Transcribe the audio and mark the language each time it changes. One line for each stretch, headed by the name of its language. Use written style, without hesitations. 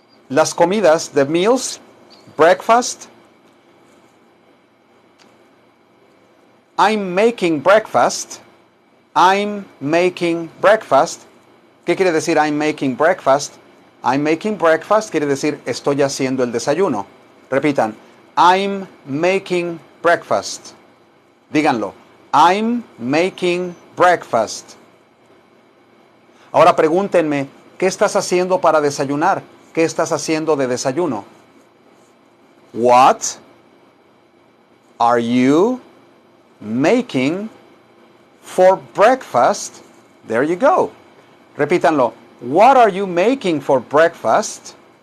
Spanish: Las comidas, the meals, breakfast.
English: I'm making breakfast. I'm making breakfast.
Spanish: ¿Qué quiere decir
English: I'm making breakfast?
Spanish: I'm making breakfast quiere decir estoy haciendo el desayuno. Repitan,
English: I'm making breakfast.
Spanish: Díganlo,
English: I'm making breakfast.
Spanish: Ahora pregúntenme, ¿qué estás haciendo para desayunar? ¿Qué estás haciendo de desayuno?
English: What are you making for breakfast? There you go.
Spanish: Repítanlo.
English: What are you making for breakfast?